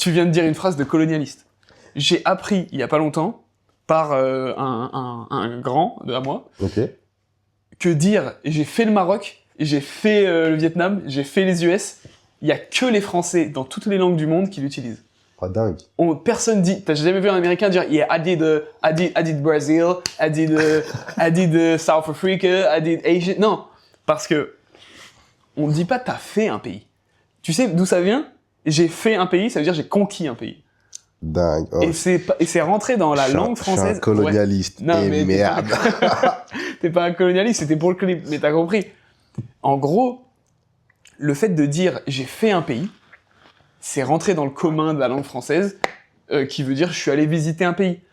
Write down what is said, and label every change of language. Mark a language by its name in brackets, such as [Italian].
[French] Tu viens de dire une phrase de colonialiste. J'ai appris, il y a pas longtemps, par un grand à moi, que dire j'ai fait le Maroc, j'ai fait le Vietnam, j'ai fait les US, il y a que les Français dans toutes les langues du monde qui l'utilisent. Ah, dingue. Personne dit, t'as jamais vu un Américain dire [English] yeah, I did Brazil, I did South Africa, I did Asia. [French] Non, parce que on dit pas t'as fait un pays. Tu sais d'où ça vient? J'ai fait un pays, ça veut dire j'ai conquis un pays. Dingue. Oh. Et c'est rentré dans la langue française. Je suis un colonialiste. Ouais. Non, mais merde. T'es pas un colonialiste, c'était pour le clip, mais t'as compris. En gros, le fait de dire j'ai fait un pays, c'est rentré dans le commun de la langue française, qui veut dire je suis allé visiter un pays.